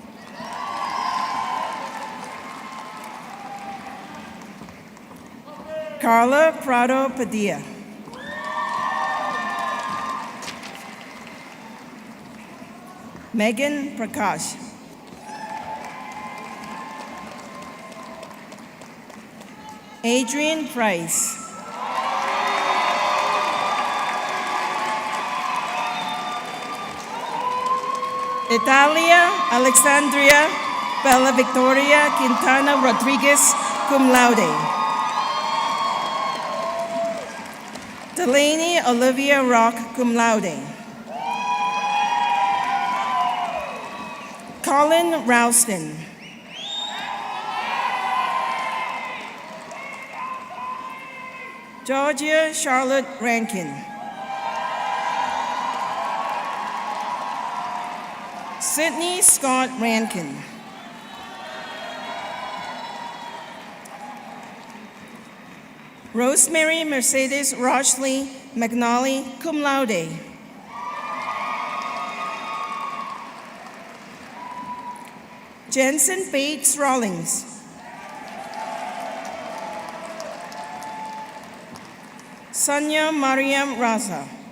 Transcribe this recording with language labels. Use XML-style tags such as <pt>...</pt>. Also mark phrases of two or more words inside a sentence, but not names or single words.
<en>Carla Prado Padilla. Megan Prakash. Adrian Price. Italia Alexandria Bella Victoria Quintana Rodriguez,</en> <la>cum laude.</la> <en>Delaney Olivia Rock,</en> <la>cum laude.</la> <en>Colin Ralston. Georgia Charlotte Rankin. Sydney Scott Rankin. Rosemary Mercedes Rochley McNally,</en> <la>cum laude.</la> <en>Jensen Bates Rawlings. Sonia Mariam Raza.</en>